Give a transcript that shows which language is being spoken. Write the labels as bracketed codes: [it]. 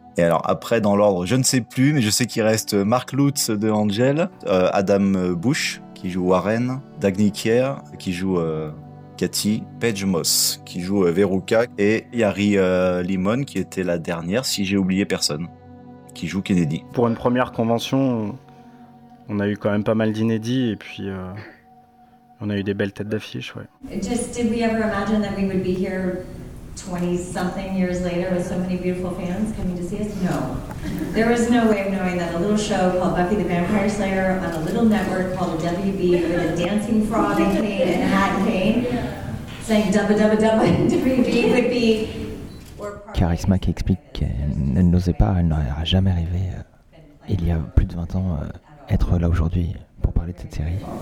[fr] Et alors après, dans l'ordre, je ne sais plus, mais je sais qu'il reste Mark Lutz de Angel, Adam Bush qui joue Warren, Dagny Kier qui joue Cathy, Paige Moss qui joue Veruca, et Yari Limon qui était la dernière, si j'ai oublié personne, qui joue Kennedy. Pour une première convention, on a eu quand même pas mal d'inédits et puis on a eu des belles têtes d'affiche. Ouais. [en] Did we ever imagine that we would be here 20-something years later with so many beautiful fans coming to see us? No. There was no way of knowing that a little show called Buffy the Vampire Slayer on a little network called the WB with a dancing frog in Kane and a hat in Kane saying dubba dubba dubba WB would be... [fr] Charisma qui explique qu'elle n'osait pas, elle n'aurait jamais rêvé il y a plus de 20 ans être là aujourd'hui pour parler de cette série.